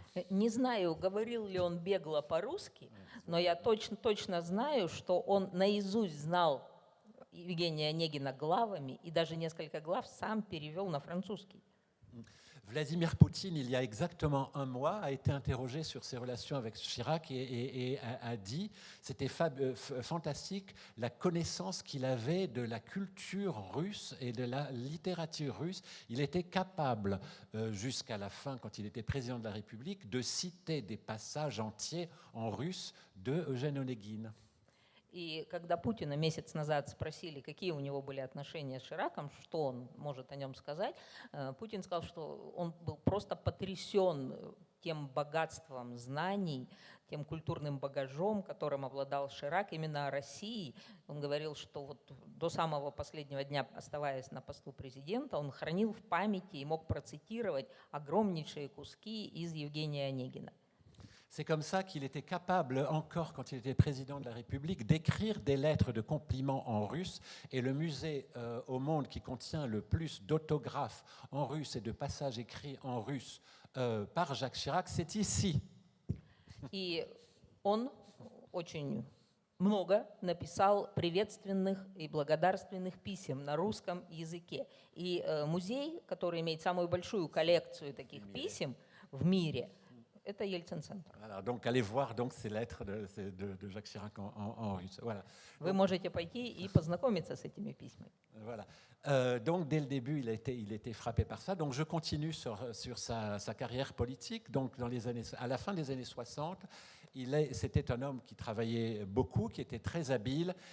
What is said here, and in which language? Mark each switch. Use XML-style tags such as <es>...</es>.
<ru>Не знаю, говорил ли он бегло по-русски, но я точно знаю, что он наизусть знал Евгения Онегина главами и даже несколько глав сам перевел на французский.</ru> <fr>Vladimir Poutine, il y a exactement un mois, a été interrogé sur ses relations avec Chirac et a dit, c'était fantastique, la connaissance qu'il avait de la culture russe et de la littérature russe. Il était capable, jusqu'à la fin, quand il était président de la République, de citer des passages entiers en russe de Eugène Onegin.</fr> <ru>И когда Путина месяц назад спросили, какие у него были отношения с Шираком, что он может о нем сказать, Путин сказал, что он был просто потрясен тем богатством знаний, тем культурным багажом, которым обладал Ширак именно о России. Он говорил, что вот до самого последнего дня, оставаясь на посту президента, он хранил в памяти и мог процитировать огромнейшие куски из Евгения Онегина.</ru> <fr>C'est comme ça qu'il était capable, encore quand il était président de la République, d'écrire des lettres de compliments en russe. Et le musée au monde qui contient le plus d'autographes en russe et de passages écrits en russe par Jacques Chirac, c'est ici.</fr> <ru>И он очень много написал приветственных и благодарственных писем на русском языке. И музей, который имеет самую большую коллекцию таких писем в мире, это Ельцин-центр.</ru> <fr>Voilà, donc allez voir donc ces lettres de Jacques Chirac en russe. Voilà.</fr> <ru>Вы можете пойти и познакомиться с этими письмами.</ru> <fr>Voilà. Donc dès le début, il a été frappé par ça. Donc je continue sur sa carrière politique. Donc à la fin des années 60, c'était un homme qui travaillait beaucoup, qui était très habile.</fr>